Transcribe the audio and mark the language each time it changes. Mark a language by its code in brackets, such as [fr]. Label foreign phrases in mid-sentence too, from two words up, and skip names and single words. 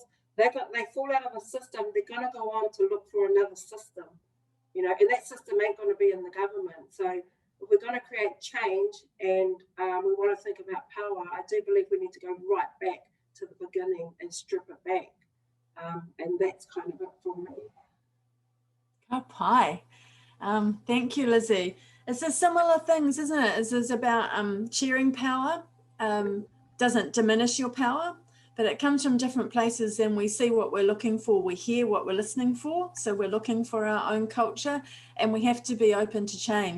[en] They fall out of a system, they're going to go on to look for another system, you know, and that system ain't going to be in the government. So if we're going to create change and we want to think about power, I do believe we need to go right back to the beginning and strip it back. And that's kind of it for me. [mi] Ka pai. [en] Thank you, Lizzie. It's a similar things, isn't it? It's about sharing power. Doesn't diminish your power, but it comes from different places, and we see what we're looking for. We hear what we're listening for. So we're looking for our own culture, and we have to be open to change.